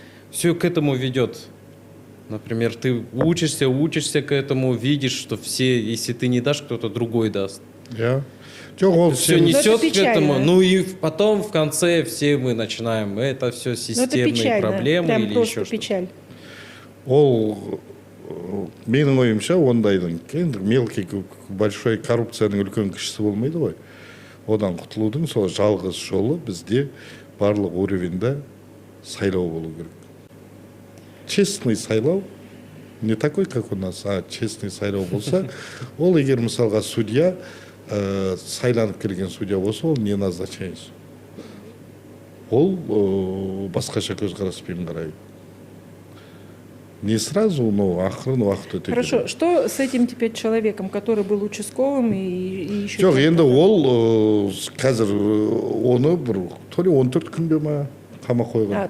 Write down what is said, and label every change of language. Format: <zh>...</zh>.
<ru>Все к этому ведет. Например, ты учишься к этому, видишь, что все, если ты не дашь, кто-то другой даст. Все несет к этому. Ну и потом в конце все мы начинаем. Это все системные проблемы прям или просто еще что-то. Печаль.</ru> <kk>Ол менің ойымша ондайдың</kk> <ru>мелкий большой</ru> <kk>коррупцияның үлкен кішісі болмайды ғой. Одан құтылудың сол жалғыз жолы бізде барлық уровеньда сайлау болу керек. Честный сайлау,</kk> <ru>не такой, как у нас, а</ru> <kk>честный сайлау болса, ол егер мысалға судья, сайланып келген судья болса, ол не назначается. Ол басқаша көзқараспен қарайды.</kk> <ru>Не сразу,</ru> <kk>но ақырын уақыт өте</kk> <ru>Хорошо, что с этим теперь человеком, который был участковым и еще...</ru> <kk>жоқ енді ол қазір оны бір</kk> <ru>то ли</ru> <kk>14 күнге ма қамап қойған.</kk>